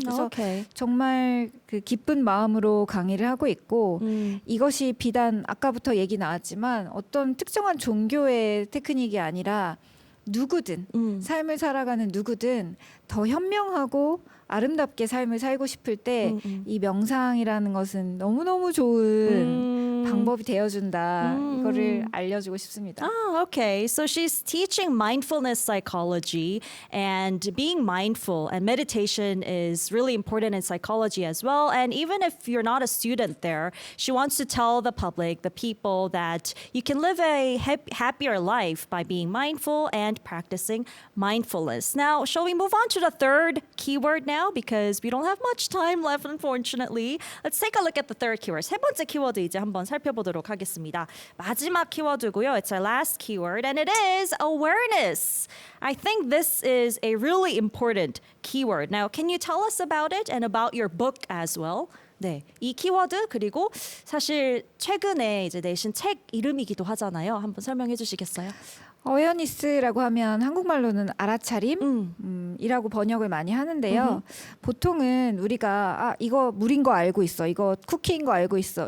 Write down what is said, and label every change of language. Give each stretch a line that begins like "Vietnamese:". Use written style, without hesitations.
Korean: 그래서 정말 그 기쁜 마음으로 강의를 하고 있고 이것이 비단 아까부터 얘기 나왔지만 어떤 특정한 종교의 테크닉이 아니라 누구든 삶을 살아가는 누구든 더 현명하고 아름답게 삶을 살고 싶을 때 이 명상이라는 것은 너무너무 좋은 방법이 되어준다. 이거를 알려주고 싶습니다.
English: Okay. So she's teaching mindfulness psychology, and being mindful and meditation is really important in psychology as well. And even if you're not a student there, she wants to tell the public, the people, that you can live a happier life by being mindful and practicing mindfulness. Now, shall we move on to the third keyword now? Because we don't have much time left, unfortunately. Let's take a look at the third keyword.
Korean: 세 번째 키워드 이제 한번 살펴볼게요. 살펴보도록 하겠습니다. 마지막 키워드고요.
English: It's our last keyword and it is awareness. I think this is a really important keyword. Now, can you tell us about it and about your book as well?
Korean: 네, 이 키워드 그리고 사실 최근에 이제 내신 책 이름이기도 하잖아요. 한번 설명해 주시겠어요? 어웨어니스라고 하면 한국말로는 알아차림 이라고 번역을 많이 하는데요. 보통은 우리가 이거 물인 거 알고 있어. 이거 쿠키인 거 알고 있어.